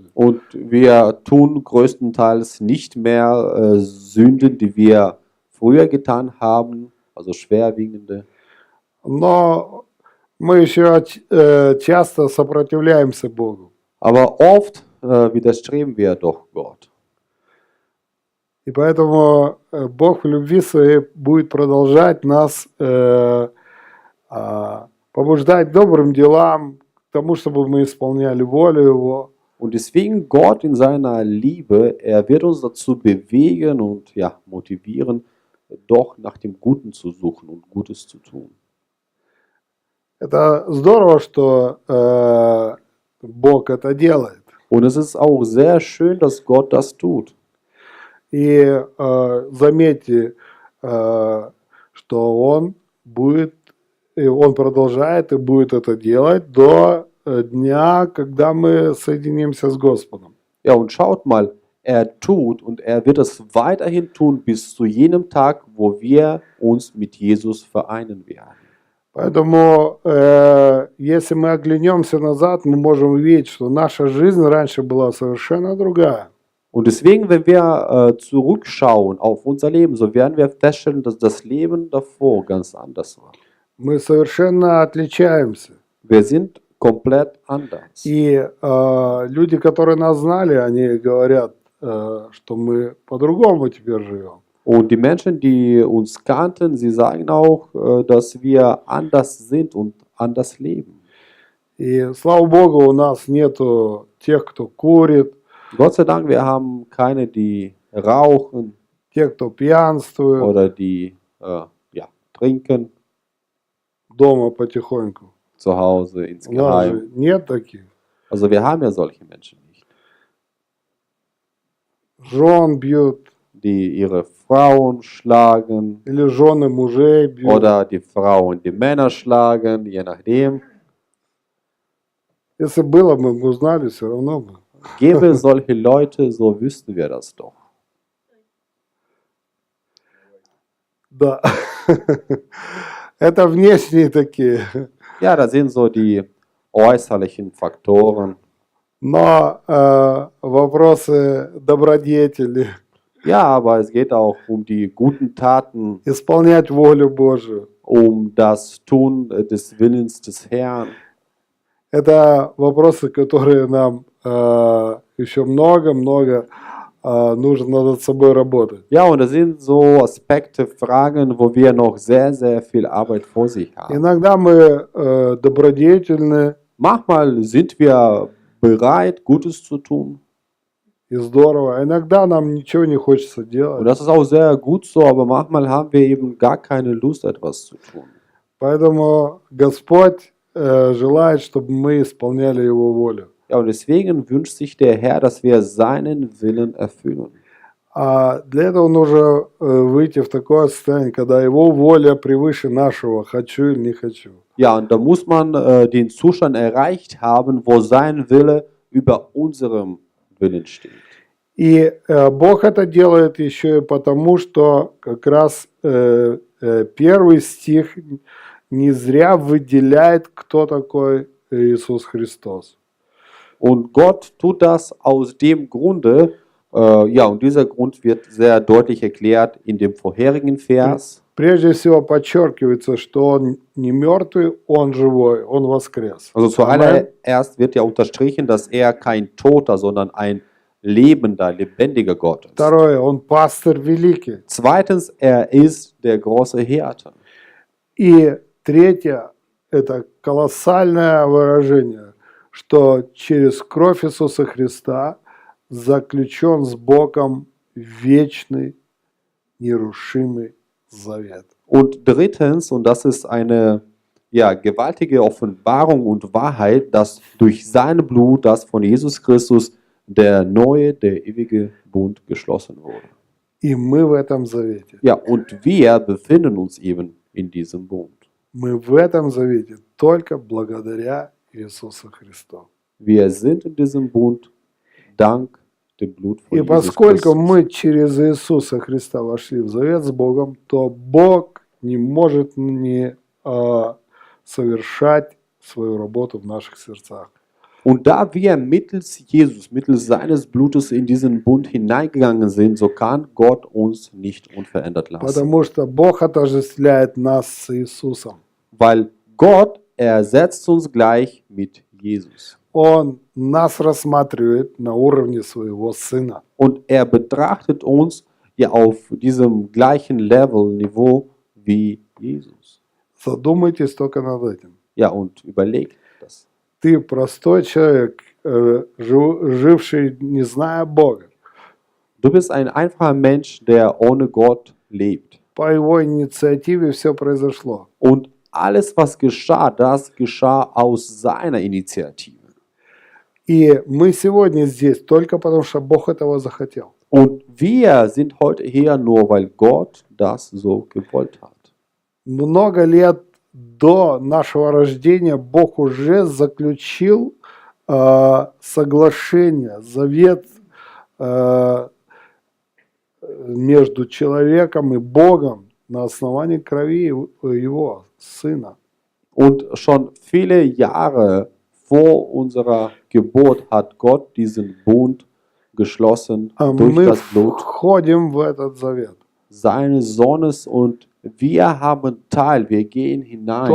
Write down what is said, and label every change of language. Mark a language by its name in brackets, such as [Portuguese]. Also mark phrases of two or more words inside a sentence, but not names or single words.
[German] Und wir tun größtenteils nicht mehr Sünden, die wir früher getan haben, also schwerwiegende. [Russian] Но мы еще часто сопротивляемся Богу. [German] Aber oft widerstreben wir doch Gott. [Russian] И поэтому Бог в любви своей будет продолжать нас побуждать к добрым делам, тому, чтобы мы исполняли волю Его. [German] Und deswegen Gott in seiner Liebe, er wird uns dazu bewegen und ja, motivieren, doch nach dem Guten zu suchen und Gutes zu tun. [Russian] Это здорово, что Бог это делает. [German] Und es ist auch sehr schön, dass Gott das tut. [Russian] И заметьте, что Он будет, и Он продолжает и будет это делать до дня, когда мы соединимся с Господом. [German] Ja, und schaut mal, er tut und er wird es weiterhin tun bis zu jenem Tag, wo wir uns mit Jesus vereinen werden. [Russian] Поэтому, если мы оглянемся назад, мы можем увидеть, что наша жизнь раньше была совершенно другая. [German] Und deswegen, wenn wir zurückschauen auf unser Leben, so werden wir feststellen, dass das Leben davor ganz anders war. [Russian] Мы совершенно отличаемся. [German] Wir sind komplett anders. [Russian] И люди, которые нас знали, они говорят, что мы по-другому теперь живем. [German] Und die Menschen, die uns kannten, sie sagen auch, dass wir anders sind und anders leben. [Russian] И слава Богу, у нас нету тех, кто курит, [German] Gott sei Dank, wir haben keine, die rauchen [Russian] те, кто пьянствует [German] oder die ja, trinken [Russian] дома потихоньку. [German] zu Hause [Russian] У нас [German] insgeheim. [Russian] же нет таких. [German] Also wir haben ja solche Menschen nicht, [Russian] Жен бьют, [German] die ihre Frauen schlagen [Russian] или жены мужей бьют. [German] oder die Frauen die Männer schlagen, je nachdem. [Russian] Если было, мы бы узнали, все равно бы. [German] Gäbe es solche Leute, so wüssten wir das doch. [Russian] Да. Это внешние такие. [German] Ja, das sind so die äußerlichen Faktoren. [Russian] Но вопросы добродетели, [German] Ja, aber es geht auch um die guten Taten, [Russian] исполнять волю Божию. [German] um das Tun des Willens des Herrn. [Russian] Это вопросы, которые нам еще много-много нужно над собой работать. [German] Ja, und das sind so Aspekte, Fragen, wo wir noch sehr, sehr viel Arbeit vor sich haben. [Russian] Иногда мы добродетельны [German] Manchmal sind wir bereit, Gutes zu tun. [Russian] и здорово, а иногда нам ничего не хочется [German] Und [Russian] делать. [German] das ist auch sehr gut so, aber manchmal haben wir eben gar keine Lust, etwas zu tun. [Russian] Поэтому Господь желает, чтобы мы исполняли Его волю. [German] Ja, und deswegen wünscht sich der Herr, dass wir seinen Willen erfüllen. [Russian] А для этого нужно выйти в такое состояние, когда Его воля превыше нашего «хочу» или «не хочу». [German] Ja, und da muss man den Zustand erreicht haben, wo sein Wille über unserem Willen steht. [Russian] И Бог это делает еще и потому, что как раз первый стих не зря выделяет, кто такой Иисус Христос. [German] Und Gott tut das aus dem Grunde, ja, und dieser Grund wird sehr deutlich erklärt in dem vorherigen Vers. [Russian] Прежде всего подчеркивается, что Он не мертвый, Он живой, Он воскрес. [German] Also Amen. zuallererst wird ja unterstrichen, dass er kein Toter, sondern ein lebender, lebendiger Gott ist. [Russian] Второе, Он пастырь великий. [German] Zweitens, er ist der große Hirte. [Russian] И третье, это колоссальное выражение, что через кровь Иисуса Христа заключен с Богом вечный, нерушимый завет. [German] Und drittens, und das ist eine ja, gewaltige Offenbarung und Wahrheit, dass durch sein Blut, das von Jesus Christus, der neue, der ewige Bund geschlossen wurde. [Russian] И мы в этом завете. [German] Ja, und wir befinden uns eben in diesem Bund. [Russian] Мы в этом завете только благодаря Иисусу Христу. [German] Wir sind in diesem Bund dank dem Blut von [Russian] И [German] Jesus [Russian] поскольку [German] Christus. [Russian] мы через Иисуса Христа вошли в завет с Богом, то Бог не может не совершать свою работу в наших сердцах. [German] Und da wir mittels Jesus, mittels seines Blutes in diesen Bund hineingegangen sind, so kann Gott uns nicht unverändert lassen. [Russian] Потому что Бог отождествляет нас с Иисусом. [German] Weil Gott ersetzt uns gleich mit Jesus. [Russian] Он нас рассматривает на уровне своего Сына. [German] Und er betrachtet uns ja auf diesem gleichen Level, Niveau wie Jesus. [Russian] Задумайтесь только над этим. [German] Ja, und überlegt das. [Russian] ты простой человек, живший, не зная Бога. [German] Du bist ein einfacher Mensch, der ohne Gott lebt. [Russian] По его инициативе все произошло. [German] Und alles, was geschah, das geschah aus seiner Initiative. [Russian] И мы сегодня здесь только потому, что Бог этого захотел. [German] Und wir sind heute hier nur, weil Gott das so gewollt hat. [Russian] Много лет до нашего рождения Бог уже заключил соглашение, завет между человеком и Богом на основании крови его Сына. [German] Und schon viele Jahre vor unserer Geburt hat Gott diesen Bund geschlossen [Russian] А [German] durch [Russian] мы [German] das Blut [Russian] входим в этот завет. [German] seines Sohnes und wir haben Teil, wir gehen hinein